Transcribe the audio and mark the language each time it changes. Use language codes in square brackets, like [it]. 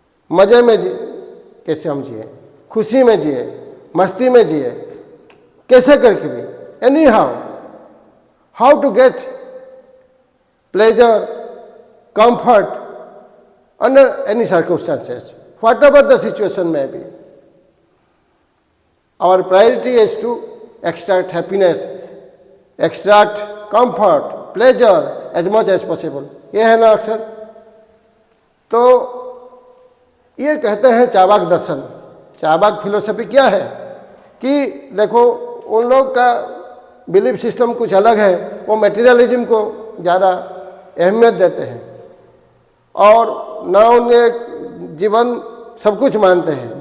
[hi] मज़े में कैसे हम जिए, खुशी में जिए, मस्ती में जिए, कैसे करके भी, [en] Anyhow to get pleasure, comfort under any circumstances, whatever the situation may be. Our priority is to extract happiness, extract comfort, pleasure as much as possible. [hi] ये है ना अक्सर। तो ये कहते हैं चावाक दर्शन। चावाक फिलोसफी क्या है कि देखो उन लोग का बिलीफ सिस्टम कुछ अलग है, वो मटेरियलिज्म को ज़्यादा अहमियत देते हैं और ना उन्हें जीवन सब कुछ मानते हैं।